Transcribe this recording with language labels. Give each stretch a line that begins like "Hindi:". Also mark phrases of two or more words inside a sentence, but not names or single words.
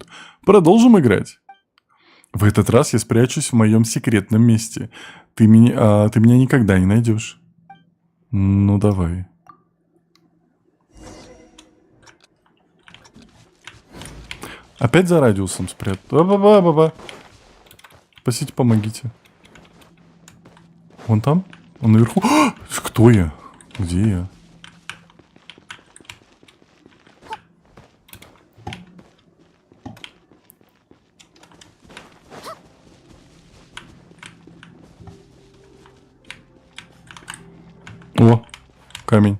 Russian: Продолжим играть. В этот раз я спрячусь в моем секретном месте. Ты меня никогда не найдешь. Ну, давай. Опять за радиусом спрят. Ба-ба-ба-ба-ба. Спасите, помогите. Вон там? Он наверху. Кто я? Где я? О, камень.